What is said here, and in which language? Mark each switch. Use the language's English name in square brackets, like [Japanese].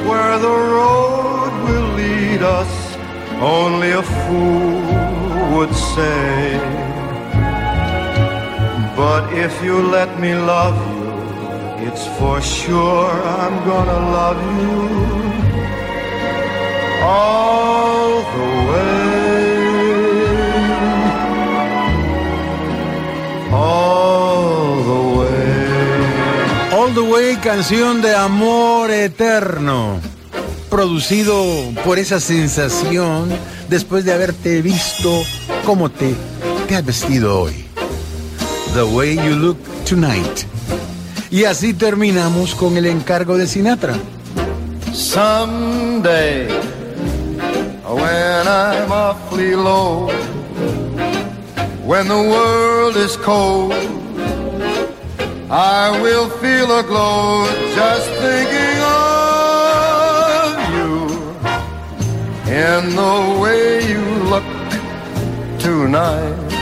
[English] where the road will lead us, only a fool would say. But if you let me love you, it's for sure I'm gonna love you all the way. [Spanish] All the Way, canción de amor eterno, producido por esa sensación después de haberte visto cómo te has vestido hoy. [English] The Way You Look Tonight. [Spanish] Y así terminamos con el encargo de Sinatra. [English] Someday, when I'm awfully low, when the world is cold, I will feel a glow just thinking of you and the way you look tonight.